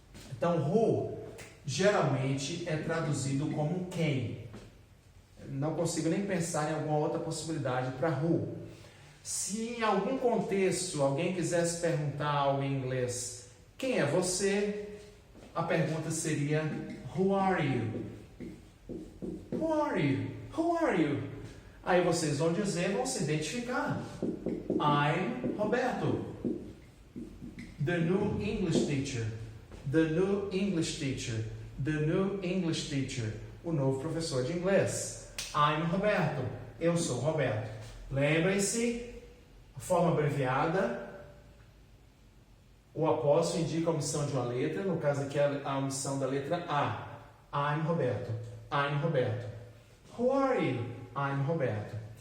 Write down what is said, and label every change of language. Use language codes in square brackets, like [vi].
[pt] Então, who geralmente é traduzido como quem. Não consigo nem pensar em alguma outra possibilidade para who. Se em algum contexto alguém quisesse perguntar algo em inglês, quem é você? A pergunta seria, [en] who are you? Who are you? Who are you? [pt] Aí vocês vão dizer, vão se identificar. [en] I'm Roberto, the new English teacher. The new English teacher. The new English teacher. [pt] O novo professor de inglês. [en] I'm Roberto. [pt] Eu sou Roberto. Lembrem-se, a forma abreviada, o apóstrofo indica a omissão de uma letra, no caso aqui a omissão da letra A. [en] I'm Roberto. I'm Roberto. Who are you? I'm Roberto.